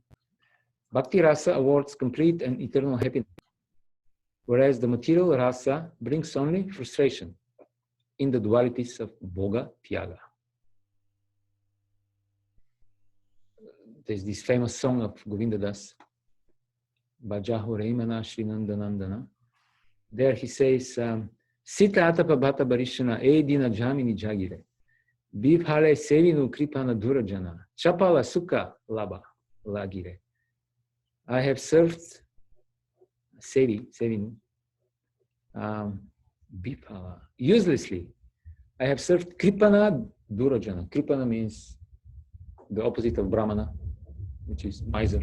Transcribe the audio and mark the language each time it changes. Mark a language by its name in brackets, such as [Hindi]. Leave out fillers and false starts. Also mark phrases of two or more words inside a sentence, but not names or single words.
[English] Bhakti Rasa awards complete and eternal happiness, whereas the material rasa brings only frustration in the dualities of [Sanskrit] भोग त्याग. [English] There's this famous song of Govinda Das, Bhajaho Reimana Shrinandanandana. There he says, [Bangla] শীত আতপ বাত বরিষণ এ দিন যামিনী জাগি রে, বিফলে সেবিনু কৃপণ দুরজন, চপল সুখ লব লাগি রে. [English] I have served Sevinu, Bipala, uselessly. I have served [Bangla] কৃপণ দুরজন. [English] Kripana means the opposite of Brahmana, which is miser.